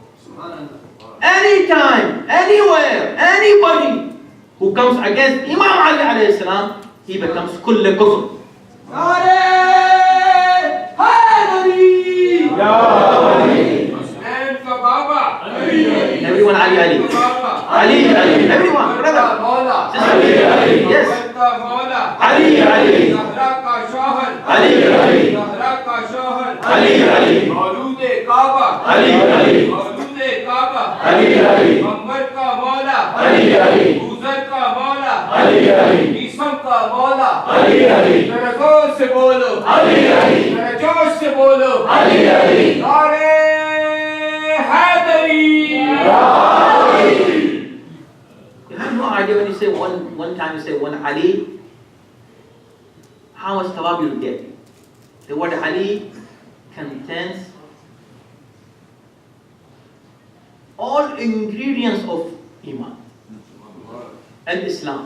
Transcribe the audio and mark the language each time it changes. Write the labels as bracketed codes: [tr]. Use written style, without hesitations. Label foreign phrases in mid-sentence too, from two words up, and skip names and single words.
[en] Anytime, anywhere, anybody who comes against Imam Ali [ar] عليه السلام, [en] he becomes [ar] كل كفر. [en] Everyone Ali, Ali. Ali, Ali. Everyone, brother. Ali, Ali. Yes. Ali, Ali. Ali, Ali. Ali, Ali. Ali, Ali. Ali, Ali. [ur] محمد کا مولا [en] Ali, Ali. [ur] حضر کا مولا [en] Ali, Ali. [ur] عیسیٰ کا مولا [en] Ali, Ali. [ur] ذرا زور سے بولو [en] Ali, Ali. [ur] ذرا جوش سے بولو [en] Ali, Ali. [ur] نعرے حیدری [en] You have no idea when you say one time you say one Ali, how much thawab you get. The word Ali contains all ingredients of Iman and Islam.